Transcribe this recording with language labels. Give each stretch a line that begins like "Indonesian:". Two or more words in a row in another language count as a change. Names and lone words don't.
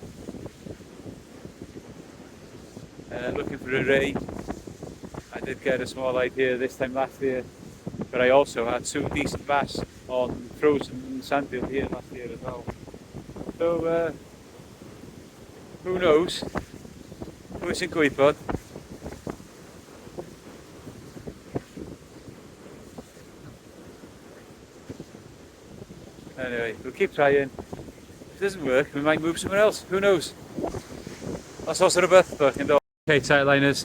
English: Looking for a ray. I did get a small idea this time last year, but I also had two decent bass on frozen sand eel here last year as well. So who knows?
Welsh: Pwy sy'n gwybod?
English: Anyway, we'll keep trying. If it doesn't work, we might move somewhere else. Who knows? That's also rhywbeth. Okay, Tightliners.